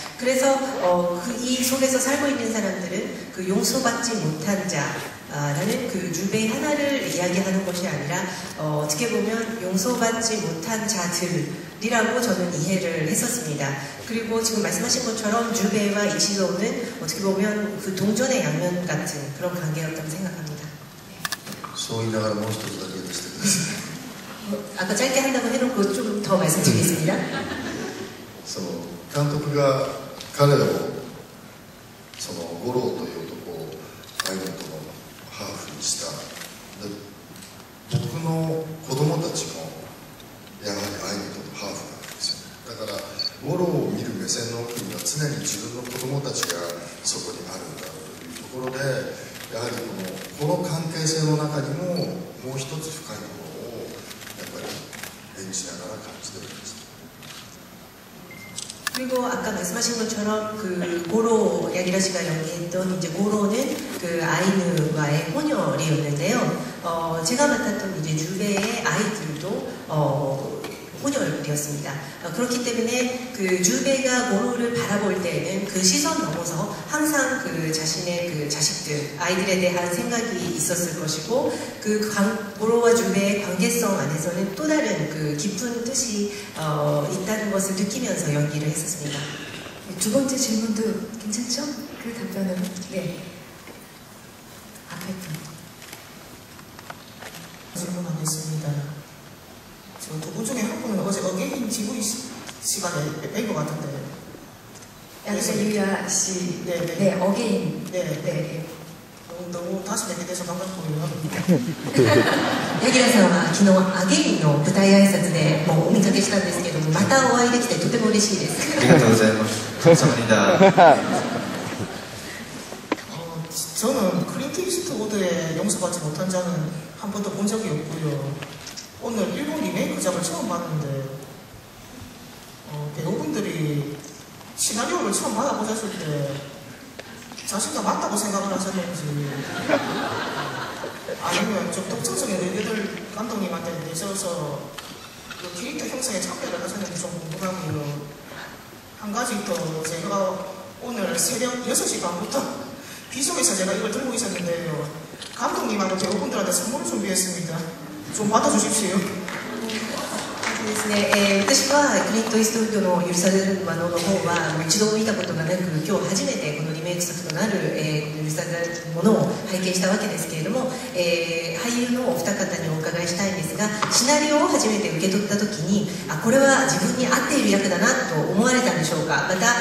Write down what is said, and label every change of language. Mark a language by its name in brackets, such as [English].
[Korean] 그래서 이 속에서 살고 있는 사람들은 그 용서받지 못한 자, 라는 그 주베이 하나를 이야기하는 것이 아니라 어떻게 보면 용서받지 못한 자들이라고 저는 이해를 했었습니다. 그리고 지금 말씀하신 것처럼 주베이와 이치조는 어떻게 보면 그 동전의 양면 같은 그런 관계였다고 생각합니다. [Japanese] そう言いながらもう一つだけしてください。 [Korean] 아까 짧게 한다고 해놓고 좀 더 말씀드리겠습니다. [Japanese] 監督が彼を五郎という男をアイヌとのハーフにした。で、僕の子供たちもやはりアイヌとのハーフなんですよ。だから五郎を見る目線の奥には常に自分の子供たちがそこにあるんだというところで、やはりこの関係性の中にももう一つ深いものをやっぱり演じながら感じておりました。 [Korean] 그리고 아까 말씀하신 것처럼 그 고로 야기라 씨가 연기했던 이제 고로는 그 아이누와의 혼혈이었는데요. 제가 맡았던 이제 주베의 아이들도 혼혈이었습니다. 그렇기 때문에 그 주베가 고로를 바라볼 때에는 그 시선 넘어서 항상 그 자신의 그 자식들, 아이들에 대한 생각이 있었을 것이고 그 고로와 주베의 관계성 안에서는 또 다른 그 깊은 뜻이 있다는 것을 느끼면서 연기를 했었습니다. 두 번째 질문도 괜찮죠? 그 답변으로. 네. 앞에 분. 질문하겠습니다. 지금 두 분 중에 한 분은 어제 어게인 GV 시간에 뵌 것 같은데. 양세 유야 씨. 네, 네. 네, 어게인. 네. 네. 너무 다시 뵙게 돼서 반갑고요. [Japanese] 柳楽さんは昨日アゲインの舞台挨拶でもうお見かけしたんですけども、またお会いできてとても嬉しいです。 [Korean] 감사합니다. 감사합니다. 저는 클린트 이스트우드의 용서받지 못한 자는 한 번도 본 적이 없고요. 오늘 일본 리메이크작을 처음 봤는데 배우분들이 시나리오를 처음 받아보셨을 때 자신과 맞다고 생각을 하셨는지 아니면 좀 독창적인 의견을 감독님한테 내셔서 그 캐릭터 형성에 참여를 하셨는지 좀 궁금하고요. 한 가지 더 제가 오늘 새벽 6시 반부터 비속에서 제가 이걸 들고 있었는데요. 감독님하고 배우분들한테 선물을 준비했습니다. 좀 받아주십시오. [Japanese] ですね、私はクリント・イーストウッドの許されるものの方は一度も見たことがなく、今日初めてこのリメイク作となる、許されるものを拝見したわけですけれども、俳優のお二方にお伺いしたいんですが、シナリオを初めて受け取った時にこれは自分に合っている役だなと思われたんでしょうか。また、